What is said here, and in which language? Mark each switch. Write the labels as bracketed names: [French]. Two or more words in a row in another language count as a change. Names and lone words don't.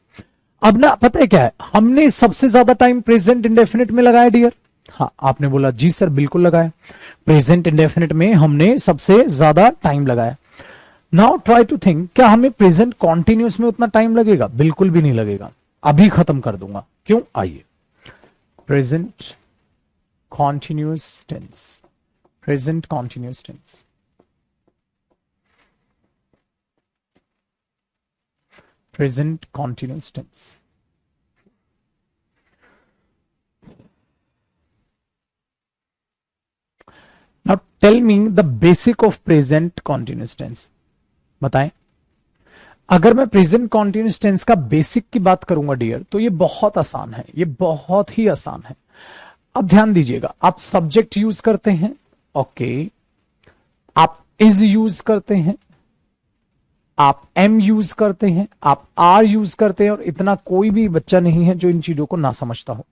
[Hindi] अब ना पता है क्या है, हमने सबसे ज्यादा टाइम [English] present indefinite [Hindi] में लगाया डियर। हाँ, आपने बोला जी सर, बिल्कुल लगाया। [English] present indefinite [Hindi] में हमने सबसे ज्यादा टाइम लगाया। [English] now try to think, [Hindi] क्या हमें [English] present continuous [Hindi] में उतना टाइम लगेगा? बिल्कुल भी नहीं लगेगा, अभी खत्म कर दूंगा। क्यों? आइए, [English] प्रेजेंट continuous tense, present continuous tense, present continuous tense। Now tell me the basic of present continuous tense। [Hindi] बताएं। अगर मैं [English] present continuous tense [Hindi] का बेसिक की बात करूंगा डियर, तो ये बहुत आसान है, ये बहुत ही आसान है। अब ध्यान दीजिएगा, आप [English] subject use [Hindi] करते हैं, ओके, आप [English] is use [Hindi] करते हैं, आप [English] am use [Hindi] करते हैं, आप [English] are use [Hindi] करते हैं, और इतना कोई भी बच्चा नहीं है जो इन चीजों को ना समझता हो।